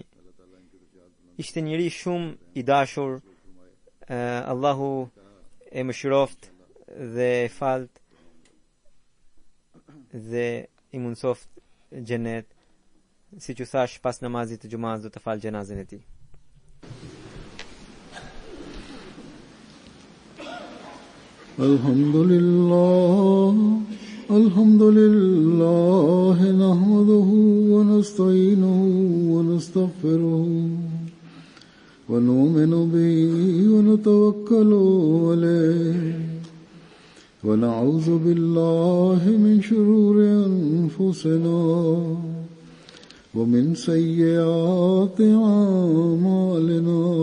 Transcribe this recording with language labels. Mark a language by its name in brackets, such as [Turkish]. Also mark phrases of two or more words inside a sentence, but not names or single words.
[Albanian] Ishte njëri shumë i dashur, Allahu e mëshiroft dhe e falt dhe i mundsoft xhenet, siç u thash, pas namazit të xumas do të fal xhenazën e tij. [Arabic] الحمد لله نحمده ونستعينه و نستغفره ونؤمن به ونتوكل عليه ونعوذ بالله من شرور أنفسنا ومن سيئات أعمالنا.